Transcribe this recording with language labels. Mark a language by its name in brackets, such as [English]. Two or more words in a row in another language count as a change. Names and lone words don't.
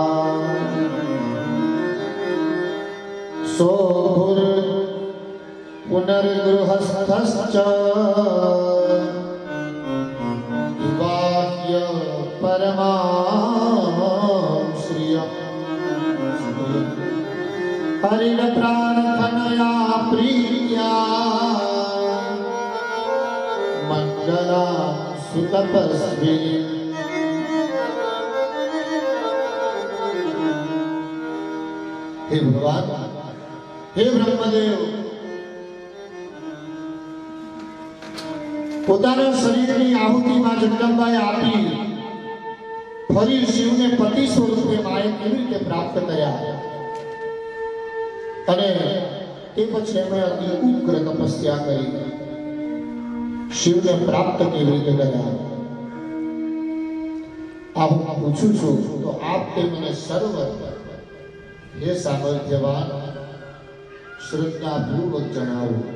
[Sanskrit] सोऽभुर् पुनर्गृहस्थश्च विवाह्य परमां श्रियम् हरिप्रार्थनया प्रीत्या मङ्गला सुतपस्विनी। [Gujarati] હે ભગવાન, હે બ્રહ્મદેવ, પોતાના શરીરની આહુતિ માં જગદંબાએ આપી ફરી શિવને પતિ સ્વરૂપે માએ કેવી રીતે પ્રાપ્ત કર્યા અને તે પછી એમણે અતિ ઉગ્ર તપસ્યા કરી શિવને પ્રાપ્ત કેવી રીતે કર્યા આ હું પૂછું છું તો આપ તે મને સર્વ હે સામર્થ્યવાન શ્રદ્ધાપૂર્વક જણાવો।